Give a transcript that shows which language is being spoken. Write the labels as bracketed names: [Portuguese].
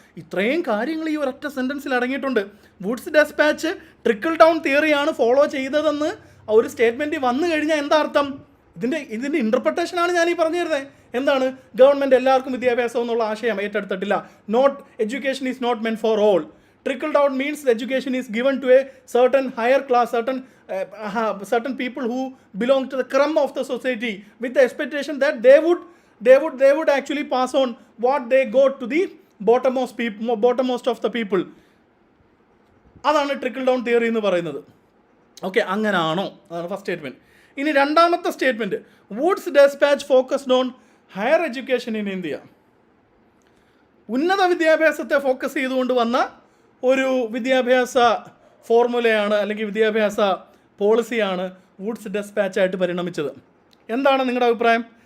[Malayalam] ഇത്രയും കാര്യങ്ങൾ ഈ ഒരൊറ്റ സെൻറ്റൻസിൽ അടങ്ങിയിട്ടുണ്ട്. Woods dispatch trickle down തിയറിയാണ് follow ചെയ്തതെന്ന് ഒരു സ്റ്റേറ്റ്മെൻറ്റ് വന്നു കഴിഞ്ഞാൽ എന്താ അർത്ഥം? ഇതിൻ്റെ ഇൻ്റർപ്രിട്ടേഷനാണ് ഞാൻ ഈ പറഞ്ഞു തരുന്നത്. എന്താണ്? ഗവൺമെൻറ് എല്ലാവർക്കും വിദ്യാഭ്യാസം എന്നുള്ള ആശയം ഏറ്റെടുത്തിട്ടില്ല. [English] Education is not meant for all. Trickle down means the education is given to a certain higher class, certain people who belong to the crumb of the society, with the expectation that they would actually pass on what they got to the bottommost of the people. [Malayalam] അതാണ് trickle down theory എന്ന് പറയുന്നത്. Okay, അങ്ങനാണോ? അതാണ് first statement. ഇനി രണ്ടാമത്തെ statement, [English] Wood's Despatch focused on higher education in India. [Malayalam] ഉന്നത വിദ്യാഭ്യാസത്തെ focus ചെയ്തുകൊണ്ട് വന്ന ഒരു വിദ്യാഭ്യാസ ഫോർമുലയാണ് അല്ലെങ്കിൽ വിദ്യാഭ്യാസ പോളിസിയാണ് വുഡ്സ് ഡെസ്പാച്ചായിട്ട് പരിണമിച്ചത്. എന്താണ് നിങ്ങളുടെ അഭിപ്രായം?